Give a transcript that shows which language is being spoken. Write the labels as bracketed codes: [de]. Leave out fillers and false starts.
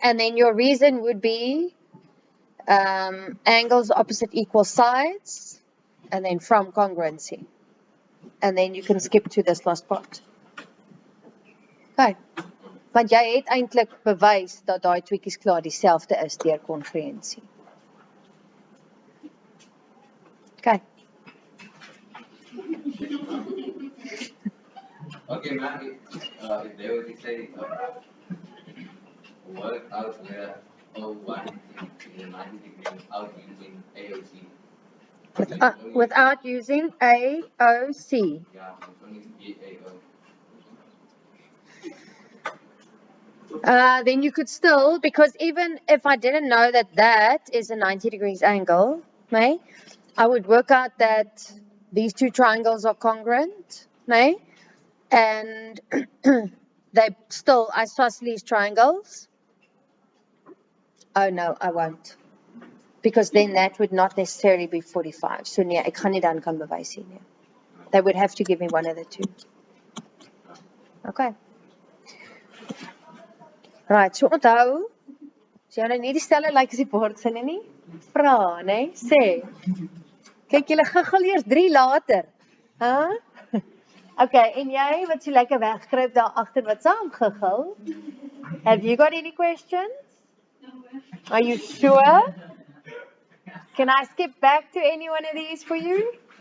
[en] And then your reason would be angles opposite equal sides, and then from congruency. And then you can skip to this last part. Okay. [af] Want jy het eintlik bewys dat daai tweeetjies klaar dieselfde is deur kongruensie. [en] Okay. Okay, man, if they were to say, work out where O1 is 90 degrees out using AOC. Without using AOC. Yeah, it's only BAO. Then you could still, because even if I didn't know that that is a 90 degrees angle, right, I would work out that these two triangles are congruent, right, and they still isosceles triangles. Oh no, I won't, because then that would not necessarily be 45. [af] So nee, ek gaan nie dan kan bewys hier nie. [en] They would have to give me one of the two. Okay. Right, so [af] onthou, as jy nou nie die stelle lyk as die bord sin nie, vra, né? Sê. Kyk, julle giggel eers 3 later. Huh? Okay, en jy wat so lekker wegkruip daar agter wat saam giggel? [en] Have you got any questions? Are you sure? Can I skip back to any one of these for you?